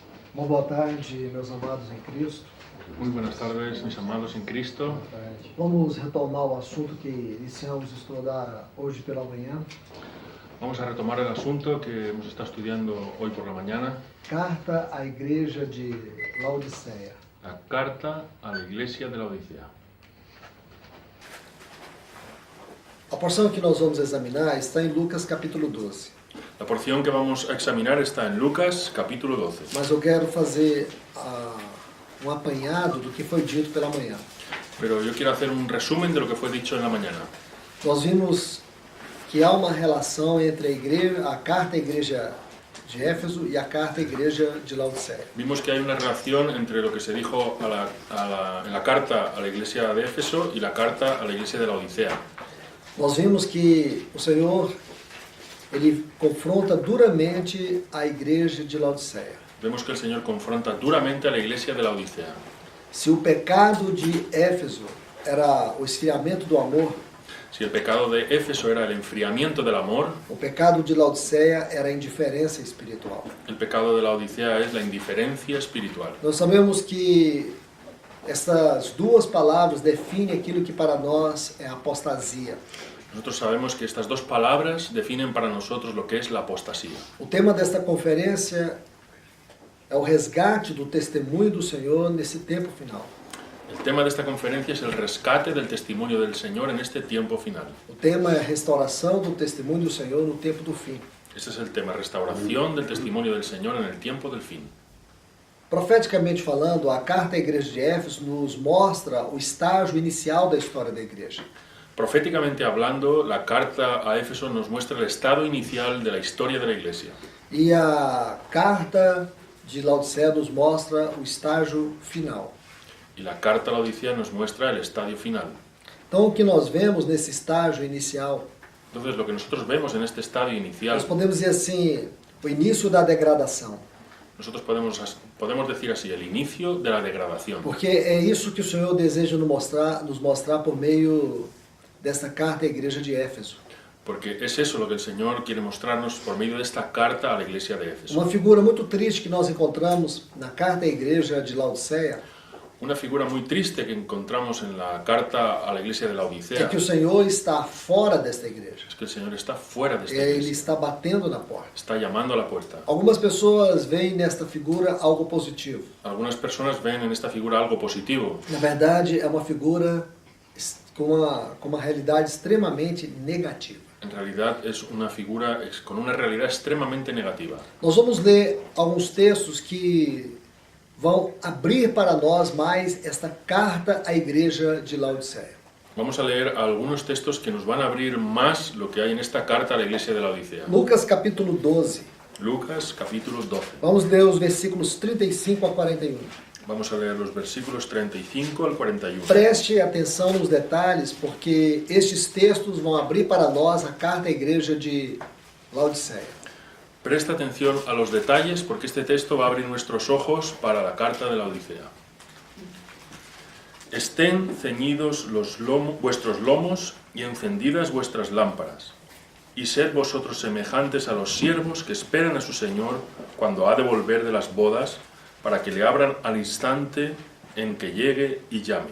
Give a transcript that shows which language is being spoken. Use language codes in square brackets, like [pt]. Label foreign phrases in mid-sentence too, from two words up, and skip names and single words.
[pt] Uma boa tarde, meus amados em Cristo. [es] Muy buenas tardes, mis amados en Cristo. [pt] Vamos retomar o assunto que iniciamos a estudar hoje pela manhã. [es] Vamos a retomar el asunto que hemos estado estudiando hoy por la mañana. [pt] Carta à Igreja de Laodiceia. [es] La carta a la iglesia de la Odisea. [pt] A porção que nós vamos examinar está em Lucas capítulo 12. [es] La porción que vamos a examinar está en Lucas capítulo 12. [pt] Mas eu quero fazer apanhado do que foi dito pela manhã. [es] Pero yo quiero hacer un resumen de lo que fue dicho en la mañana. [pt] Nós vimos que há uma relação entre a carta à igreja de Éfeso e a carta à igreja de Laodiceia. [es] Vimos que hay una relación entre lo que se dijo en la carta a la iglesia de Éfeso y la carta a la iglesia de la Odisea. [pt] Nós vimos que o Senhor ele confronta duramente a igreja de Laodiceia. [es] Vemos que el Señor confronta duramente a la iglesia de la Odisea. [pt] Se o pecado de Éfeso era o esfriamento do amor, [es] Si el pecado de Éfeso era el enfriamiento del amor, [pt] o pecado de Laodiceia era a indiferença espiritual. [es] el pecado de la Odisea es la indiferencia espiritual. [pt] Nós sabemos que essas duas palavras definem aquilo que para nós é apostasia. [es] Nosotros sabemos que estas dos palabras definen para nosotros lo que es la apostasía. [pt] O tema desta conferência é o resgate do testemunho do Senhor nesse tempo final. [es] El tema de esta conferencia es el rescate del testimonio del Señor en este tiempo final. [pt] O tema é a restauração do testemunho do Senhor no tempo do fim. [es] Este es el tema, restauración del testimonio del Señor en el tiempo del fin. [pt] Profeticamente falando, a carta à igreja de Éfeso nos mostra o estágio inicial da história da igreja. [es] Proféticamente hablando, la carta a Éfeso nos muestra el estado inicial de la historia de la iglesia. [pt] E a carta de Laodiceia nos mostra o estágio final. [es] Y la carta a la Odisea nos muestra el estadio final. [pt] Então, o que nós vemos nesse estágio inicial, [es] Entonces, lo que nosotros vemos en este estadio inicial, [pt] nós podemos dizer assim, o início da degradação. [es] nosotros podemos decir así, el inicio de la degradación. [pt] Porque é isso que o Senhor deseja nos mostrar por meio desta carta à igreja de Éfeso. [es] Porque es eso lo que el Señor quiere mostrarnos por medio de esta carta a la iglesia de Éfeso. [pt] Uma figura muito triste que nós encontramos na carta à igreja de Laodiceia [es] Una figura muy triste que encontramos en la carta a la iglesia de la [pt] é [es] Odisea [pt] que o Senhor está fora desta igreja. [es] es que el Señor está fuera de esta [pt] Ele [es] iglesia, [pt] está batendo na porta. [es] está llamando a la puerta. [pt] Algumas pessoas veem nesta figura algo positivo. [es] Algunas personas ven en esta figura algo positivo. [pt] Na verdade, é uma figura com uma realidade extremamente negativa. [es] En realidad es una figura con una realidad extremadamente negativa. [pt] Nós vamos ler alguns textos que vão abrir para nós mais esta carta à igreja de Laodiceia. [es] Vamos a leer algunos textos que nos van a abrir más lo que hay en esta carta a la iglesia de la Odisea. [pt] Lucas capítulo 12. [es] Lucas capítulo 12. [pt] Vamos ler os versículos 35 a 41. [es] Vamos a leer los versículos 35 al 41. [pt] Preste atenção nos detalhes, porque estes textos vão abrir para nós a carta à igreja de Laodiceia. [es] Presta atención a los detalles porque este texto va a abrir nuestros ojos para la carta de la Odisea. Estén ceñidos vuestros lomos y encendidas vuestras lámparas, y sed vosotros semejantes a los siervos que esperan a su Señor cuando ha de volver de las bodas, para que le abran al instante en que llegue y llame.